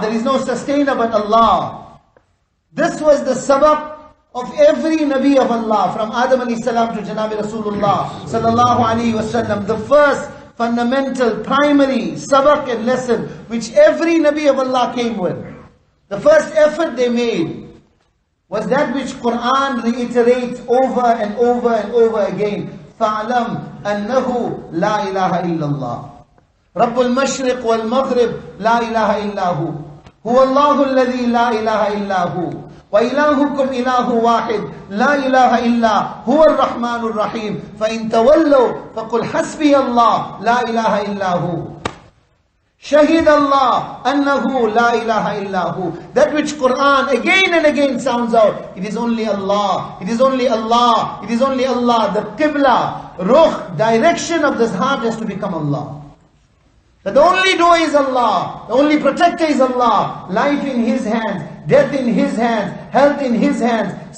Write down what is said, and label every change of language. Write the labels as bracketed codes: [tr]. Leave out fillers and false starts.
[en] There is no sustainer but Allah. This was the sabab of every Nabi of Allah, from Adam alayhi salam to Janabi Rasulullah sallallahu alayhi wa sallam. The first fundamental, primary sabak and lesson which every Nabi of Allah came with. The first effort they made was that which Quran reiterates over and over and over again. [ar] فَعْلَمْ أَنَّهُ لَا إِلَهَ إِلَّا اللَّهِ رَبُّ الْمَشْرِقِ وَالْمَغْرِبِ لَا إِلَهَ إِلَّا هُوَ هُوَ اللَّهُ الَّذِي لَا إِلَهَ إِلَّا هُوَ وَإِلَهُكُمْ إِلَهُ وَاحِدٌ لَا إِلَهَ إِلَّا هُوَ الرَّحْمَنُ الرَّحِيمُ فَإِن تَوَلَّوْا فَقُلْ حَسْبِيَ اللَّهُ لَا إِلَهَ إِلَّا هُوَ Shahid Allah annahu la ilaha illahu. [en] That which Quran again and again sounds out. It is only Allah. It is only Allah. It is only Allah. The Qibla, Ruh, direction of this heart has to become Allah. That the only doer is Allah. The only protector is Allah. Life in His hands. Death in His hands. Health in His hands.